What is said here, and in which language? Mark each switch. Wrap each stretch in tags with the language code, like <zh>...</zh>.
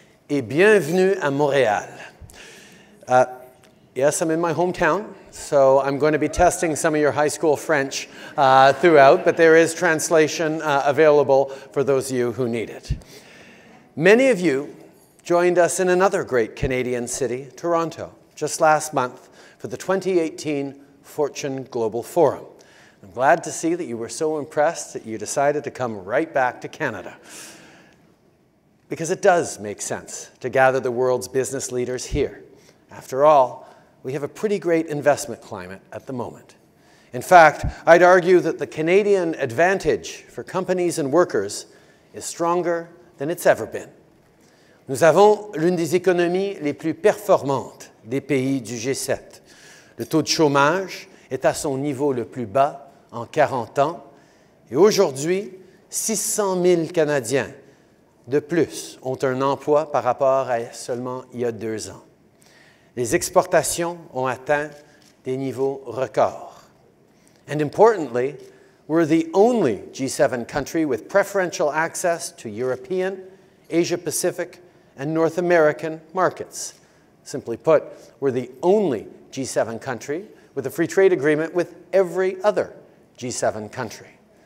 <fr>Et bienvenue à Montréal.</fr> <en>Yes, I'm in my hometown, so I'm going to be testing some of your high school French throughout, but there is translation available for those of you who need it. Many of you joined us in another great Canadian city, Toronto, just last month for the 2018 Fortune Global Forum. I'm glad to see that you were so impressed that you decided to come right back to Canada. Because it does make sense to gather the world's business leaders here. After all, we have a pretty great investment climate at the moment. In fact, I'd argue that the Canadian advantage for companies and workers is stronger than it's ever been.</en> <fr>Nous avons l'une des économies les plus performantes des pays du G7. Le taux de chômage est à son niveau le plus bas en 40 ans. Et aujourd'hui, 600 000 Canadiens de plus ont un emploi par rapport à seulement il y a 2 ans. Les exportations ont atteint des niveaux records.</fr> <en>And importantly, we're the only G7 country with preferential access to European, Asia-Pacific, and North American markets. Simply put, we're the only G7 country with a free trade agreement with every other G7 country.</en>